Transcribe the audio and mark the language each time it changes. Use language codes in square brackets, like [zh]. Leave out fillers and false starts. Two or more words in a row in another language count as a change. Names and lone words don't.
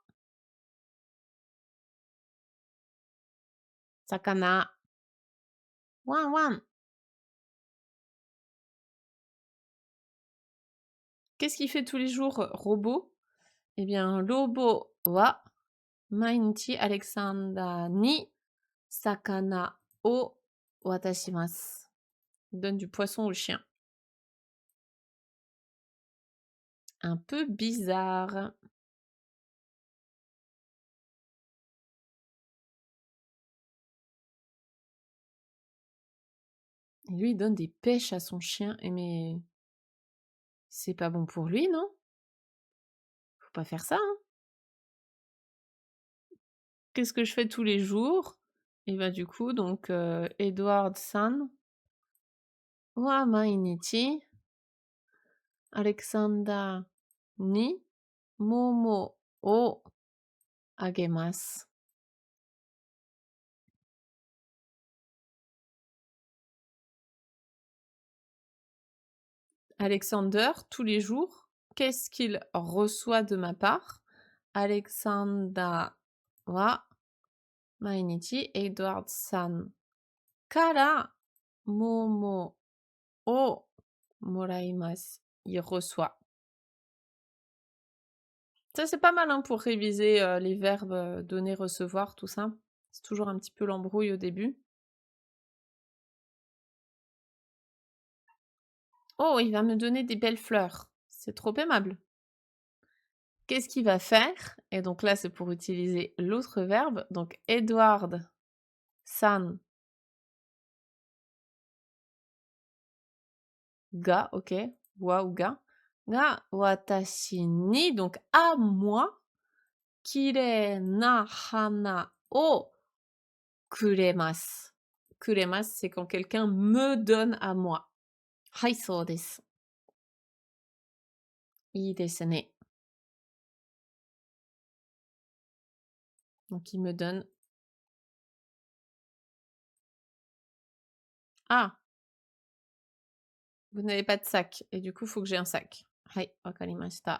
[ja] Sakana. ワンワン. [fr] Qu'est-ce qu'il fait tous les jours, Robot? Eh bien, [ja] ロボは毎日Alexanderに魚を渡します. [fr] Il donne du poisson au chien. Un peu bizarre. Et lui, il donne des pêches à son chien. Et mais c'est pas bon pour lui, non? Faut pas faire ça, hein? Qu'est-ce que je fais tous les jours? Et bah du coup, donc [ja] Edward-san wa mainichi Alexander ni momo o agemasu. [fr] Alexander, tous les jours, qu'est-ce qu'il reçoit de ma part? [ja] Alexander wa mainichi Edward-san kara momo o moraimasu. [fr] Il reçoit. Ça, c'est pas mal hein, pour réviser les verbes donner, recevoir, tout ça. C'est toujours un petit peu l'embrouille au début. Oh, il va me donner des belles fleurs. C'est trop aimable. Qu'est-ce qu'il va faire? Et donc là, c'est pour utiliser l'autre verbe. [ja] Donc, Edward san ga, ok, wa ou ga, が私に, [fr] donc à moi, [ja] きれいな花をくれます. Kuremasu, [fr] c'est quand quelqu'un me donne à moi. [ja] はい、そうです。いいですね. [fr] Donc il me donne. Ah, vous n'avez pas de sac. Et du coup, il faut que j'ai un sac. [ja] はい、わかりました.